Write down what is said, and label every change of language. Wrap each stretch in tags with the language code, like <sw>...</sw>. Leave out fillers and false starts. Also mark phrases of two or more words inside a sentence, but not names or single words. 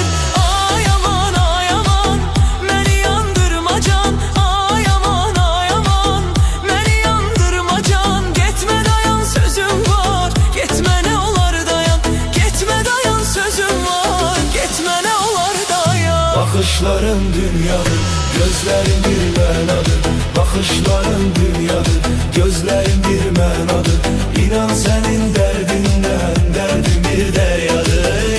<az>Ay aman ay aman, məni yandırma can. Ay aman ay aman, məni yandırma can. Getmə dayan sözüm var, getmə nə olar dayan. Getmə dayan sözüm var, getmə nə olar dayan.</az> <tr>Bakışların dünyadır, gözlerin bir mənadır. Bakışların dünyadır, gözlerin bir mənadır. İnan senin derdinden derdim bir deryadır.</tr>